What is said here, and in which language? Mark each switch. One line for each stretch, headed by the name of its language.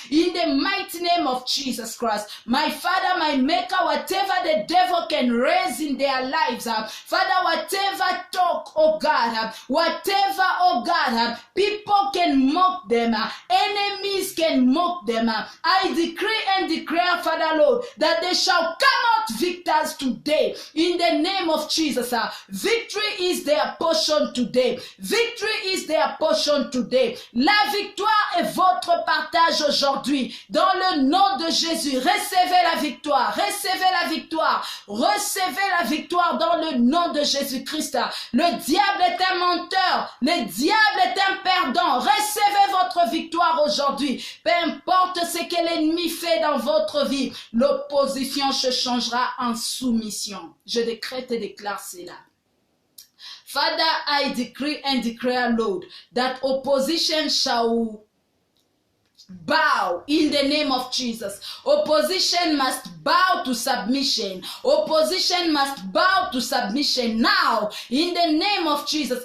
English: In the mighty name of Jesus Christ, my Father, my Maker, whatever the devil can raise in their lives, Father, whatever talk, oh God, whatever, oh God, people can mock them, enemies can mock them, I decree and declare, Father, Lord, that they shall come out victors today in the name of Jesus. Victory is their portion today. Victory is their portion today.
French: La victoire est votre partage aujourd'hui. Dans le nom de Jésus, recevez la victoire, recevez la victoire, recevez la victoire dans le nom de Jésus-Christ. Le diable est un menteur, le diable est un perdant. Recevez votre victoire aujourd'hui. Peu importe ce que l'ennemi fait dans votre vie, l'opposition se changera en soumission. Je décrète et déclare cela.
English: Father, I decree and declare, Lord, that opposition shall bow in the name of Jesus. Opposition must bow to submission. Opposition must bow to submission now in the name of Jesus.